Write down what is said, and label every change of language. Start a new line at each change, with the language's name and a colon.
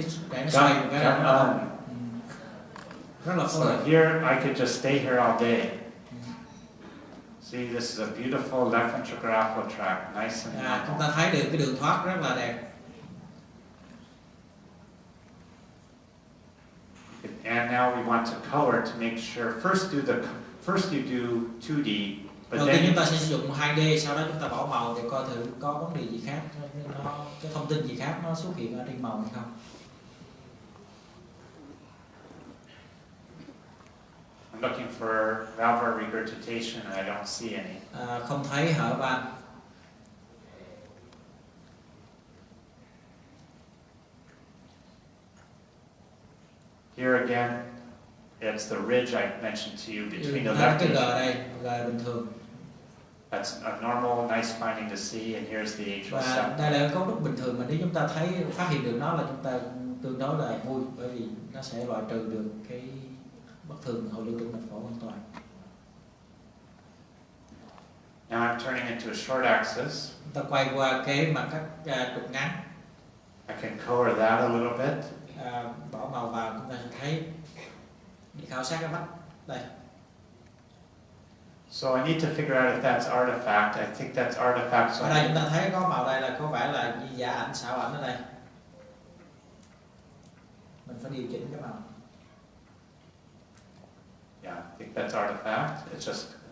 Vietnamese: Để nó xoay một cái là rất là phối hợp.
English: So here I could just stay here all day. See, this is a beautiful left ventricular alpha tract, nice and normal.
Vietnamese: Chúng ta thấy được cái đường thoát rất là đẹp.
English: And now we want to color to make sure. First you do 2D, but
Vietnamese: Đầu tiên
English: then
Vietnamese: chúng ta sẽ sử dụng 2D, sau đó chúng ta bỏ màu để coi thử có vấn đề gì khác, cái thông tin gì khác nó xuất hiện ở trên màu hay không.
English: I'm looking for valvular regurgitation and I don't see any.
Vietnamese: Không thấy hở van.
English: Here again, it's the ridge I mentioned to you between the left
Vietnamese: cái
English: and
Vietnamese: G đây, G bình thường.
English: That's a normal, nice finding to see, and here's the atrial
Vietnamese: Và
English: septum.
Vietnamese: đây là cấu trúc bình thường, mà nếu chúng ta phát hiện được nó là chúng ta tương đối là vui, bởi vì nó sẽ loại trừ được cái bất thường hậu lưu tĩnh mạch phổi hoàn toàn.
English: Now I'm turning into a short axis.
Vietnamese: Chúng ta quay qua cái mặt cắt trục ngắn.
English: I can color that a little bit.
Vietnamese: Bỏ màu vào chúng ta sẽ thấy để khảo sát cái vách đây.
English: So I need to figure out if that's artifact. I think that's artifact. So
Vietnamese: Ở đây chúng ta thấy có màu đây là có vẻ là như giả ảnh, xảo ảnh ở đây. Mình phải điều chỉnh cái màu.
English: Yeah, I think that's artifact. It's just.